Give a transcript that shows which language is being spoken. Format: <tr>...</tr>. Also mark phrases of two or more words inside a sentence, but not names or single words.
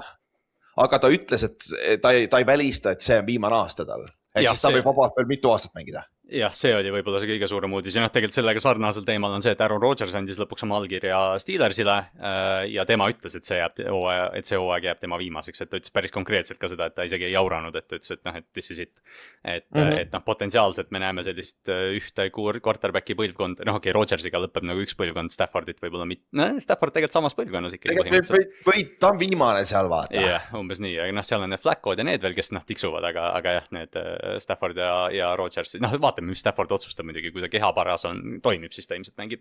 <et>Aga ta ütles, et ta ei välista, et see on viimane aasta tal. Ehk siis ta võib vabalt veel mitu aastat mängida. Jah, see oli võib-olla see kõige suurem uudis ja tegelikult sellega sarnasel teemal on see, et Aaron Rodgers andis lõpuks oma allkirja Steelersile ja tema ütles, et see hooaeg jääb tema viimaseks, et ta ütles päris konkreetselt ka seda, et ta isegi ei jauranud, et ta ütles, et</et> <en>this is it.</en> <et>Et potentsiaalselt me näeme sellist ühte quarterbacki põlvkond, Rodgersiga lõpeb nagu üks põlvkond, Staffordit võib-olla mitte, Stafford tegelikult samas põlvkonnas ikkagi. Või ta on viimane seal vaata. Jah, umbes nii, aga seal on need Flaccod ja need veel, kes tiksuvad, aga jah, need Stafford ja Rodgers, mis Stafford otsustab muidugi, kui ta kehaparas toimib, siis ta ilmselt mängib.</et>